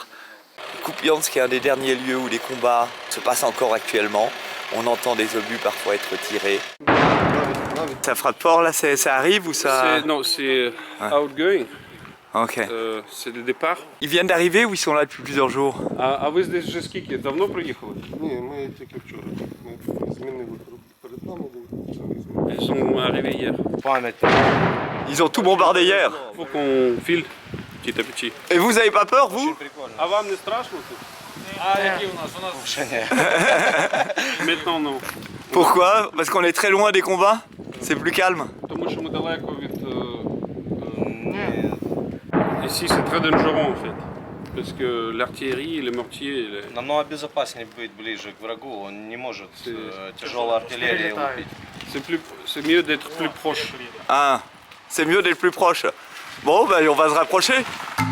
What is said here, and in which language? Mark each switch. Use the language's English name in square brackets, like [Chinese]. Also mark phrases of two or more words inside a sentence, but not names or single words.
[French] Kupiansk est un des derniers lieux où les combats se passent encore actuellement. On entend des obus parfois être tirés. Ça frappe fort là, ça arrive ou ça... Non, c'est outgoing. Ok. C'est le départ. Ils viennent d'arriver ou ils sont là depuis plusieurs jours? [Ukrainian] А ви здесь вже скільки? Давно приїхали? Ні, ми тільки вчора. Ми змінили перед нами. [French] Ils sont arrivés hier. Ils ont tout bombardé hier. Il faut qu'on file petit à petit. Et vous avez pas peur, vous? [Ukrainian] А вам не страшно тут? А які у нас? У нас [French] Maintenant non. Pourquoi? Parce qu'on est très loin des combats? C'est plus calme? [Ukrainian] Тому що ми далеко від... [French] Ici c'est très dangereux en fait. Parce que l'artillerie, les mortiers... [Russian] Намного безопаснее быть ближе к врагу, он не может тяжелая артиллерия лупить. [French] C'est mieux d'être plus proche. Ah, c'est mieux d'être plus proche. Bon, ben on va se rapprocher.